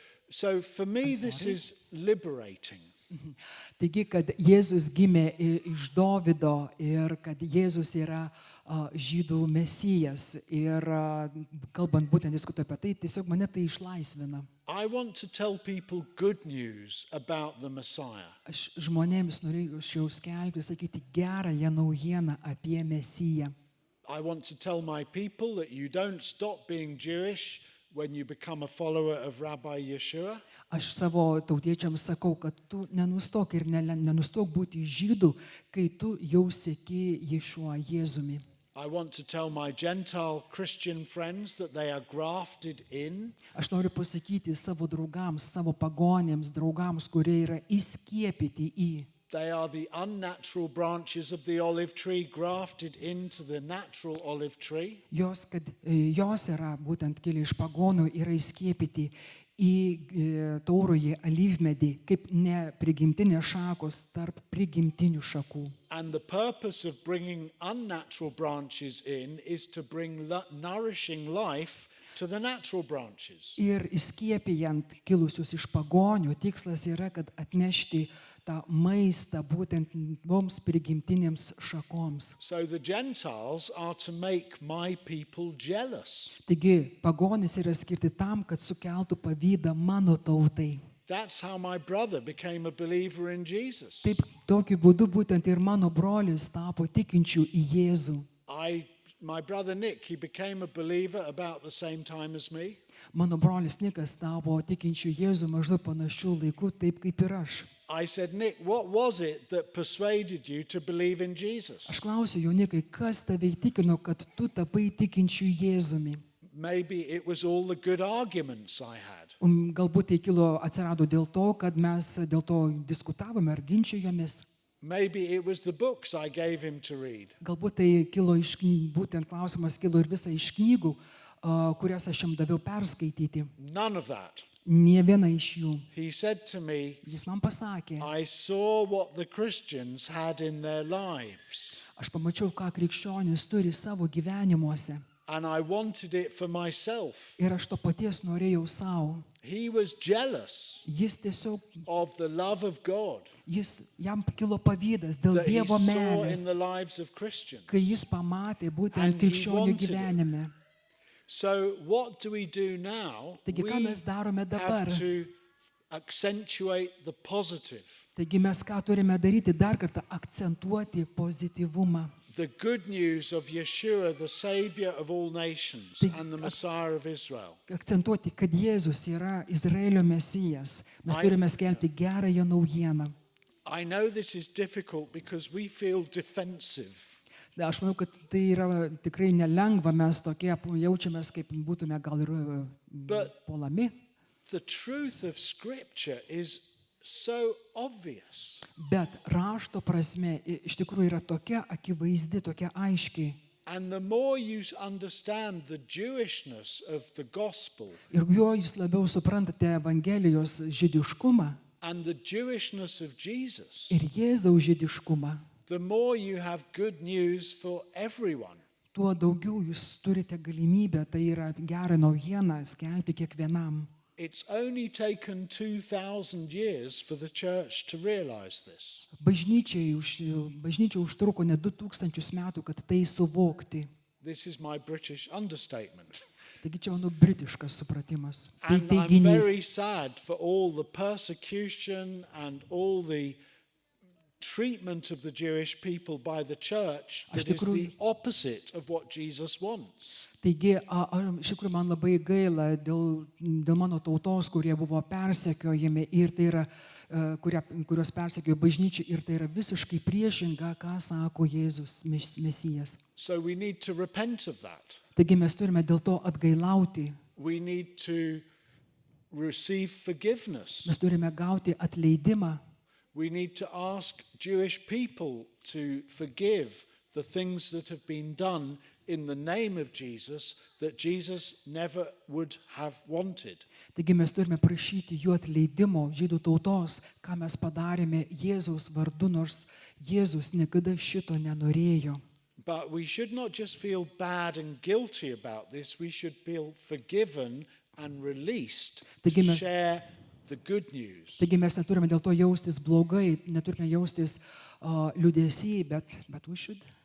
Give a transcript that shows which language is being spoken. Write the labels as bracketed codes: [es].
[en] So for me, this is liberating. [lt] Taigi, kad Jėzus gimė iš Dovido ir kad Jėzus yra žydų mesijas. Ir kalbant būtent diskutuoti apie tai, tiesiog mane tai išlaisvina. [en] I want to tell people good news about the Messiah. [lt] Aš žmonėms norėjau skelbti, sakyti gerąją naujieną apie Mesiją. [en] I want to tell my people that you don't stop being Jewish when you become a follower of Rabbi Yeshua. [lt] Aš savo tautiečiams sakau, kad tu nenustok ir nenustok būti žydų, kai tu jau seki Ješuo Jėzumi. [en] I want to tell my Gentile Christian friends that they are grafted in. [lt] Aš noriu pasakyti savo draugams, savo pagonėms, draugams, kurie yra įskiepyti į [en] They are the unnatural branches of the olive tree grafted into the natural olive tree. [lt] Jos yra būtent kilę iš pagonų, yra įskiepyti į taurųjį alyvmedį, kaip neprigimtinės šakos tarp prigimtinių šakų. [en] And the purpose of bringing unnatural branches in is to bring nourishing life to the natural branches. [lt] Ir įskiepijant kilusius iš pagonių, tikslas yra, kad atnešti tą maistą būtent mums prigimtinėms šakoms. [en] So the Gentiles are to make my people jealous. [lt] Taigi pagonys yra skirti tam, kad sukeltų pavydą mano tautai. [en] That's how my brother became a believer in Jesus. [lt] Taip, tokiu būdu būtent ir mano brolis tapo tikinčiu į Jėzų. [en] My brother Nick, he became a believer about the same time as me. [lt] Mano brolis Nikas tapo tikinčiu Jėzų maždaug panašių laikų, taip kaip ir aš. [en] I said, Nick, what was it that persuaded you to believe in Jesus? [lt] Aš klausiu jo, Nikai, kas tave įtikino, kad tu tapai tikinčiu Jėzumi? [en] Maybe it was all the good arguments I had. [lt] Galbūt tai atsirado dėl to, kad mes dėl to diskutavome ar ginčijomės. [en] Maybe it was the books I gave him to read. [lt] Galbūt tai būtent klausimas kilo ir visai iš knygų, kurias aš jam daviau perskaityti. [en] None of that. [lt] Nė viena iš jų. [en] He said to me, [lt] Jis man pasakė, [en] I saw what the Christians had in their lives, [lt] aš pamačiau, ką krikščionys turi savo gyvenimuose. [en] and I wanted it for myself. [lt] Ir aš to paties norėjau savo. [en] He was jealous [lt] Jis tiesiog, [en] of the love of God [lt] jam kilo pavydas dėl [en] that he [lt] Dievo [en] saw [lt] meilės, [en] in the lives of Christians. [lt] kai jis pamatė būtent [en] And he [lt] krikščionių [en] wanted it. [lt] gyvenime. [en] So what do we do now? [lt] Taigi, ką mes darome dabar? [en] have to accentuate the positive. [lt] Taigi mes ką turime daryti? Dar kartą akcentuoti pozityvumą. [en] The good news of Yeshua, the Savior of all nations and the Messiah of Israel. [lt] Akcentuoti, kad Jėzus yra Izraelio mesijas. Mes turime skelbti gerąją naujieną. [en] I know this is difficult because we feel defensive. [lt] Aš manau, kad tai yra tikrai nelengva, mes tokie jaučiamės, kaip būtume gal ir puolami. [en] The truth of Scripture is so obvious. [lt] Bet rašto prasme iš tikrųjų yra tokia akivaizdi, tokia aiški. [en] And the more you understand the Jewishness of the gospel [lt] Ir jo jūs labiau suprantate Evangelijos žydiškumą [en] and the Jewishness of Jesus, [lt] ir Jėzaus žydiškumą, [en] the more you have good news for everyone. [lt] tuo daugiau jūs turite galimybę, tai yra gerą naujieną, skelbti kiekvienam. [en] It's only taken 2,000 years for the church to realize this. [lt] Bažnyčia užtruko ne 2000 metų, kad tai suvokti. [en] This is my British understatement. [lt] Taigi čia mano britiškas supratimas. Tai [en] And I'm very [lt] teiginys. [en] sad for all the persecution and all the treatment of the Jewish people by the church that is the opposite of what Jesus wants. [lt] Taigi, iš tikrųjų man labai gaila dėl mano tautos, kurie buvo persekiojami ir tai yra, kurios persekiojo bažnyčia ir tai yra visiškai priešinga, ką sako Jėzus Mesijas. [en] So we need to repent of that. [lt] Taigi mes turime dėl to atgailauti. [en] We need to receive forgiveness. [lt] Mes turime gauti atleidimą. [en] We need to ask Jewish people to forgive the things that have been done in the name of Jesus that Jesus never would have wanted. [lt] Taigi mes turime prašyti jų atleidimo žydų tautos, ką mes padarėme Jėzaus vardu, nors Jėzus niekada šito nenorėjo. [en] But we should not just feel bad and guilty about this, we should feel forgiven and released to share the good news. [lt] Taigi mes neturime dėl to jaustis blogai, neturime jaustis liūdesy, bet [en] we should.